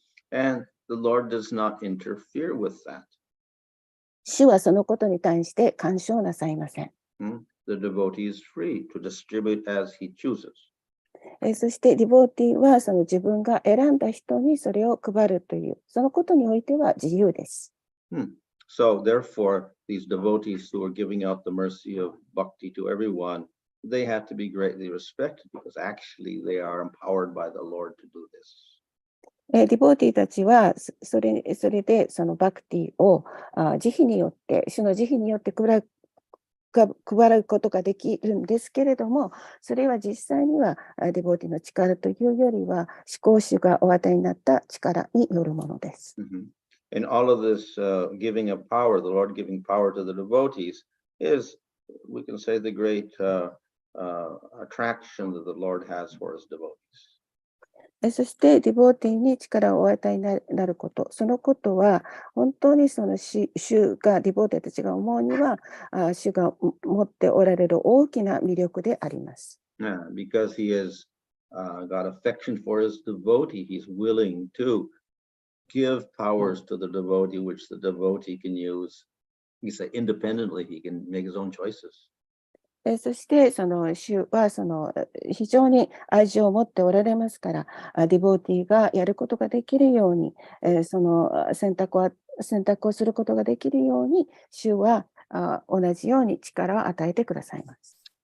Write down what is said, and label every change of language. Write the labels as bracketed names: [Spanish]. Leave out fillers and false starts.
[English] And the Lord does not interfere with that. [Japanese] 主はそのことに対して干渉なさいません。 [English] The devotee is free to distribute as he chooses. [Japanese] そしてディボーティはその自分が選んだ人にそれを配るという、そのことにおいては自由です。 [English] So therefore, these devotees who are giving out the mercy of bhakti to everyone, they have to be greatly respected because actually they are empowered by the Lord to do this. [Japanese] ディボーティたちはそれでそのバクティを慈悲によって、主の慈悲によって配ることができるんですけれども、それは実際にはディボーティの力というよりは、至高主がお与えになった力によるものです。 [English] And all of this giving of power, the Lord giving power to the devotees, is, we can say, the great attraction that the Lord has for his devotees. [Japanese] そしてディボーティに力をお与えになること、そのことは本当にその主がディボーティたちが思うには主が持っておられる大きな魅力であります。 [English] Because he has got affection for his devotee, he's willing to give powers to the devotee, which the devotee can use. He said independently, he can make his own choices. [Japanese] そしてその主はその非常に愛情を持っておられますから、ディボーティがやることができるように、その選択をすることができるように、主は同じように力を与えてくださいます。